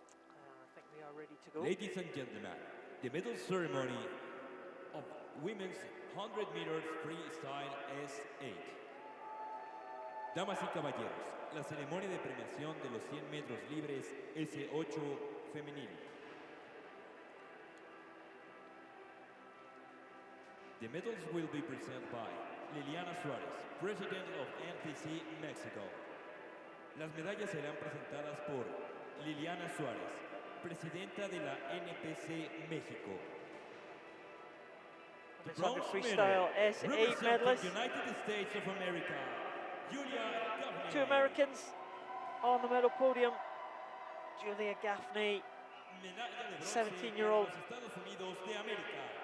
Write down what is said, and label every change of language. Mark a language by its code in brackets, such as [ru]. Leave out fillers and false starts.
[en] I think we are ready to go. Ladies and gentlemen, the medal ceremony of women's 100 meters freestyle S8. [es] Damas y caballeros, la ceremonia de premiación de los 100 metros libres S8 femenil. [en] The medals will be presented by Liliana Suárez, President of NPC Mexico. [es] Las medallas serán presentadas por Liliana Suárez, Presidenta de la NPC México. [en] The 100 freestyle S8 medalists. United States of America, Julia Gaffney. 2 Americans on the medal podium. Julia Gaffney, 17-year-old. [es] Estados Unidos de América.